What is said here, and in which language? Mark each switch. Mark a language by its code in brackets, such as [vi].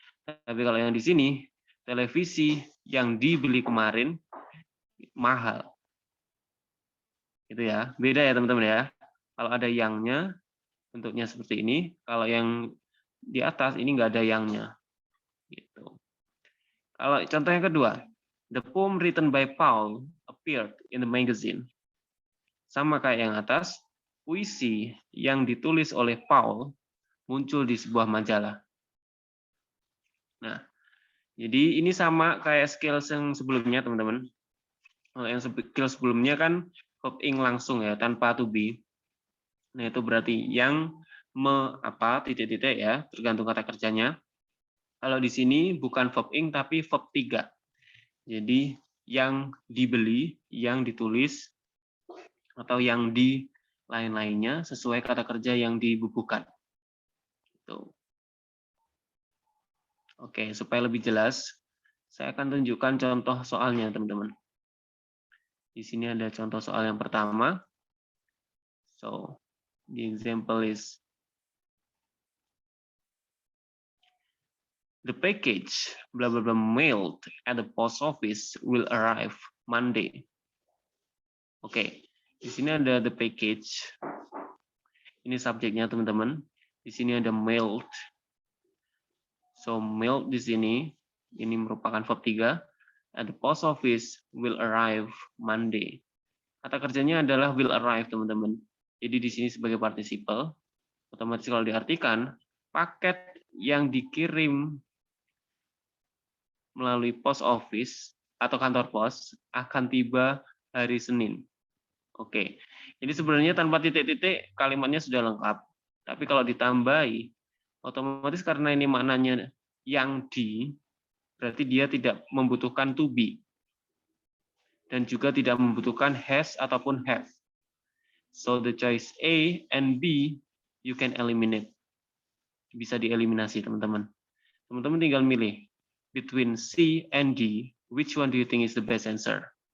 [id] Tapi kalau yang di sini, televisi yang dibeli kemarin mahal. Gitu ya. Beda ya teman-teman ya. Kalau ada yangnya, bentuknya seperti ini. Kalau yang di atas ini nggak ada yangnya. Gitu. Kalau contoh yang kedua, [en] the poem written by Paul appeared in the magazine. [id] Sama kayak yang atas, puisi yang ditulis oleh Paul muncul di sebuah majalah. Nah, jadi ini sama kayak skill yang sebelumnya, teman-teman. Yang skill sebelumnya kan verb ing langsung ya, tanpa to be. Nah, itu berarti yang titik-titik ya, tergantung kata kerjanya. Kalau di sini bukan verb ing tapi verb 3. Jadi yang dibeli, yang ditulis, atau yang di lain-lainnya sesuai kata kerja yang dibubuhkan. Gitu. Oke, supaya lebih jelas, saya akan tunjukkan contoh soalnya, teman-teman. Di sini ada contoh soal yang pertama. [en] So, the example is the package blah blah blah mailed at the post office will arrive Monday. [id] Oke, di sini ada the package. Ini subjeknya, teman-teman. Di sini ada mailed. So, mailed di sini ini merupakan verb 3. [en] At the post office will arrive Monday. [id] Kata kerjanya adalah will arrive, teman-teman. Jadi di sini sebagai participle, otomatis kalau diartikan, paket yang dikirim melalui post office atau kantor pos akan tiba hari Senin. Oke, ini sebenarnya tanpa titik-titik kalimatnya sudah lengkap. Tapi kalau ditambahi, otomatis karena ini maknanya yang di, berarti dia tidak membutuhkan to be. Dan juga tidak membutuhkan has ataupun have. [en] So the choice A and B you can eliminate. [id] Bisa dieliminasi, teman-teman. Teman-teman tinggal milih [en] between C and D, which one do you think is the best answer?